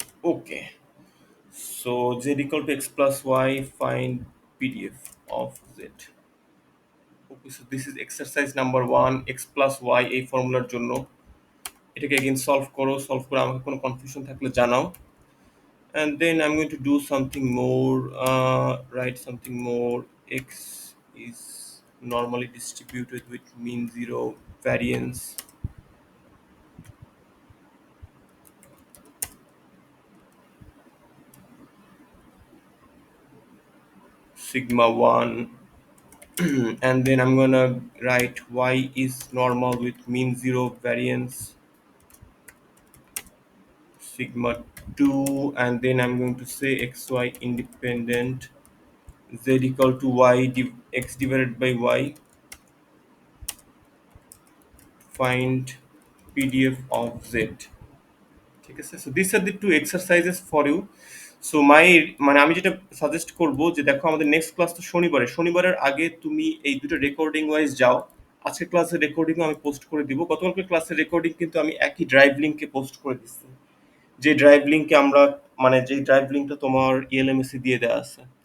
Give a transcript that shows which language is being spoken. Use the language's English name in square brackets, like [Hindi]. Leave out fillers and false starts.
[English] Okay, so z equal to x plus y, find PDF of z. Okay, so this is exercise number 1, x plus y [Bangla] এই ফর্মুলার জন্য। এটাকে again solve করো, solve করে আমাকে কোনো confusion থাকলে জানাও। [English] and then I'm going to do something more, write something more. X is normally distributed with mean zero variance, sigma 1. And then I'm gonna write y is normal with mean zero variance, sigma 2. And then I'm going to say xy independent, z equal to x divided by y, find pdf of z. [Bangla] ঠিক আছে, [English] So this are the two exercises for you. [Bangla] So মানে আমি যেটা suggest করব যে দেখো আমাদের next class তো শনিবারের আগে তুমি এই দুটো রেকর্ডিং ওয়াইজ যাও। আজকের ক্লাসের রেকর্ডিংও আমি পোস্ট করে দিব, গতকালকে ক্লাসের রেকর্ডিং কিন্তু আমি একই ড্রাইভ লিঙ্কে পোস্ট করে দিচ্ছি, যে ড্রাইভ লিঙ্কে আমরা মানে যেই ড্রাইভ লিঙ্কটা তোমার ইএলএমএসি দিয়ে দেওয়া আছে।